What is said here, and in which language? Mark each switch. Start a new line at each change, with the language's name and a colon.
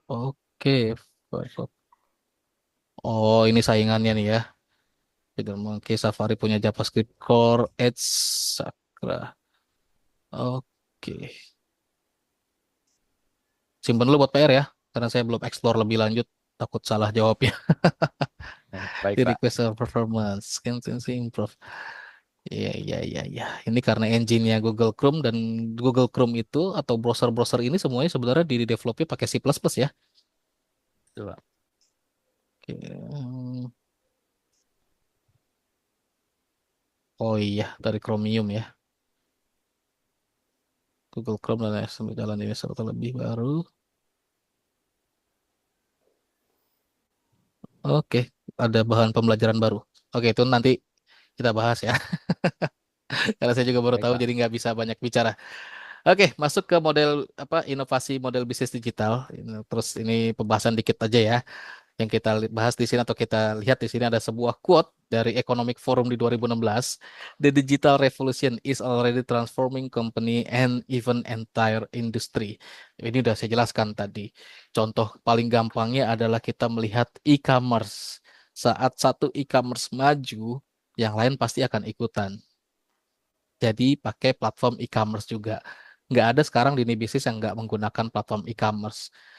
Indonesian: Oke, Firefox. Oh, ini saingannya nih ya. Tidak mungkin Safari punya JavaScript Core, Edge, Sakra. Oke. Simpen dulu buat PR ya, karena saya belum explore lebih lanjut. Takut salah jawabnya. Baik Di Pak.
English: request performance, consistency improve.
Indonesian: Iya, iya, iya, iya. Ini karena engine-nya Google Chrome dan Google Chrome itu atau browser-browser ini semuanya sebenarnya di developnya pakai C++ ya. Itu, Pak. Oke. Oh iya, dari Chromium ya. Google Chrome dan sambil jalan ini serta lebih baru. Oke, ada bahan pembelajaran baru. Oke, itu nanti kita bahas ya. Karena saya juga baru Baik tahu, Pak. jadi nggak bisa banyak bicara. Oke, masuk ke model inovasi model bisnis digital. Terus ini pembahasan dikit aja ya. Yang kita bahas di sini atau kita lihat di sini ada sebuah quote dari Economic Forum di 2016.
English: The digital revolution is already transforming company and even entire industry.
Indonesian: Ini udah saya jelaskan tadi. Contoh paling gampangnya adalah kita melihat e-commerce. Saat satu e-commerce maju, yang lain pasti akan ikutan. Jadi pakai platform e-commerce juga. Nggak ada sekarang di ini bisnis yang nggak menggunakan platform e-commerce.